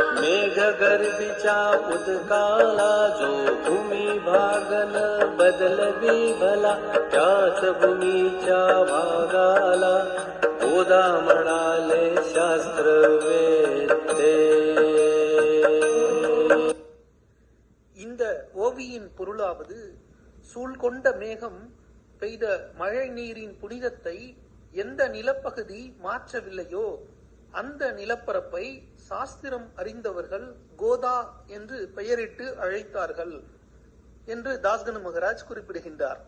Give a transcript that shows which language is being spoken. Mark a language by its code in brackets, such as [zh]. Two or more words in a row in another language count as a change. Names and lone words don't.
[mr] मेघ गर्भीच्या उदकाला जो भूमी भागन बदलवी भला, त्याच भूमीच्या भागाला गोदा म्हणाले शास्त्रवेत्ते. [ta] இந்த ஓவியின் பொருளாவது, சூழ்கொண்ட மேகம் பெய்த மழை நீரின் புனிதத்தை எந்த நிலப்பகுதி மாற்றவில்லையோ அந்த நிலப்பரப்பை சாஸ்திரம் அறிந்தவர்கள் கோதா என்று பெயரிட்டு அழைத்தார்கள் என்று தாஸ்கனு மகராஜ் குறிப்பிடுகின்றார்.